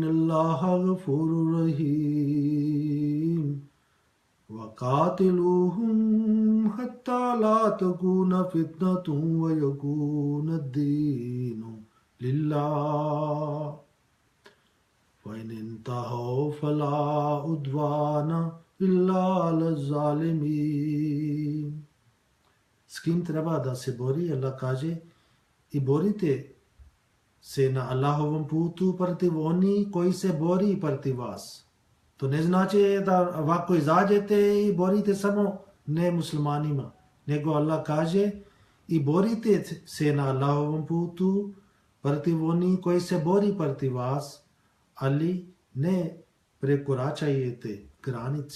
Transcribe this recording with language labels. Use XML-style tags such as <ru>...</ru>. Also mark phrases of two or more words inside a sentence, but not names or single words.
<ar>اللَّهَ غَفُورٌ رَحِيمٌ وَقَاتِلُوهُمْ حَتَّى لَا تَكُونَ فِتْنَةٌ وَيَكُونَ الدِّينُ لِلَّهِ فَإِنِ انْتَهَوْا فَلَا عُدْوَانَ إِلَّا عَلَى الظَّالِمِينَ.</ar> <bs>S kim treba da se bori, Allah kaže, i borite se na Allahovom putu protiv oni koji se bori protiv vas. To ne znači da ovako izađete i borite samo ne muslimanima, nego Allah kaže i borite se na Allahovom putu protiv oni koji se bori protiv vas, ali ne prekoračajte granice.</bs>